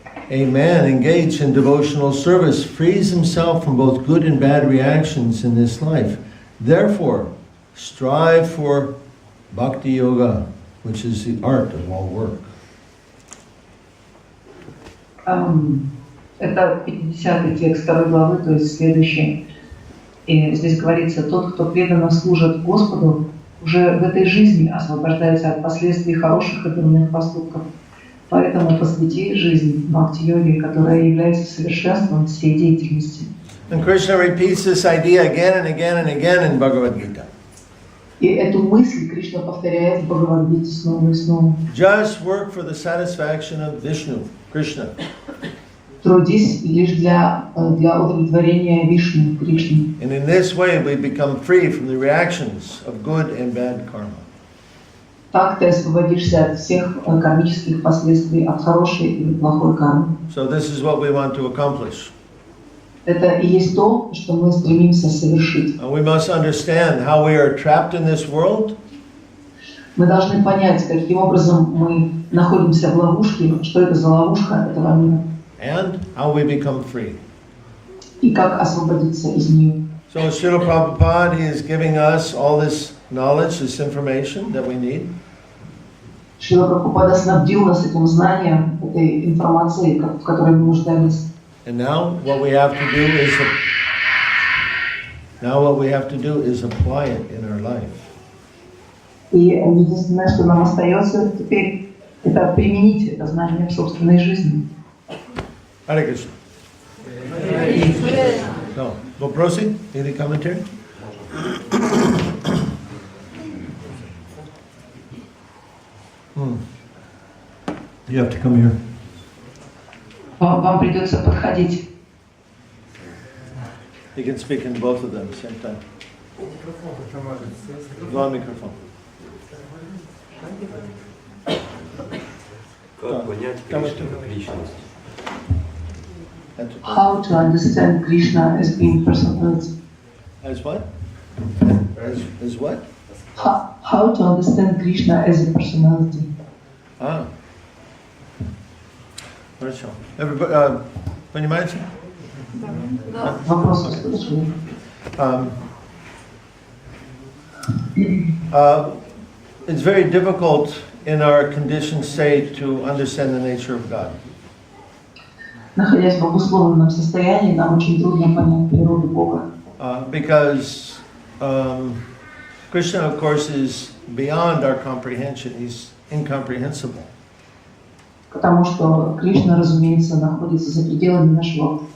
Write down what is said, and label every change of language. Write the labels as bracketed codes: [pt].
[en] A man engaged in devotional service frees himself from both good and bad reactions in this life. Therefore, strive for bhakti yoga, which is the art of all work. [ru] Это 50-й текст 2 главы, то есть следующий. И здесь говорится, тот, кто преданно служит Господу, уже в этой жизни освобождается от последствий хороших и дурных поступков. Поэтому посвяти жизнь бхакти-йоге, которая является совершенством всей деятельности. [en] And Krishna repeats this idea again and again and again in Bhagavad-Gita. [ru] И эту мысль Кришна повторяет в Бхагавад-Гите снова и снова. [en] Just work for the satisfaction of Vishnu, Krishna. [ru] Трудись лишь для удовлетворения Вишну, Кришны. [en] And in this way we become free from the reactions of good and bad karma. [ru] Так ты освободишься от всех кармических последствий, от хорошей или плохой кармы. [en] So this is what we want to accomplish. [ru] Это и есть то, что мы стремимся совершить. [en] We must understand how we are trapped in this world. [ru] Мы должны понять, каким образом мы находимся в ловушке, что это за ловушка этого мира. [en] And how we become free. [ru] И как освободиться из нее. [en] So Srila Prabhupada is giving us all this knowledge, this information that we need. [ru] Шрила Прабхупада снабдил нас этим знанием, этой информацией, в которой мы нуждались. [en] And now what we have to do is apply it in our life. [ru] И единственное, что нам остается теперь, это применить это знание в собственной жизни. [en] Hare Krishna. So, [ru] Vопросы? [en] Any commentary? You have to come here. [ru] Вам придется подходить. [en] You can speak in both of them at the same time. [ru] Два микрофона. Как понять Кришну как личность? [en] How to understand Krishna as being personality? As what? As what? How to understand Krishna as a personality? [ru] Хорошо. [en] Everybody, [ru] понимаете? Вопрос услышали. [en] It's very difficult in our conditioned state to understand the nature of God. [ru] Находясь в обусловленном состоянии, нам очень трудно понять природу Бога. [en] Because Krishna, of course, is beyond our comprehension. He's incomprehensible. [ru] Потому что Кришна, разумеется, находится за пределами нашего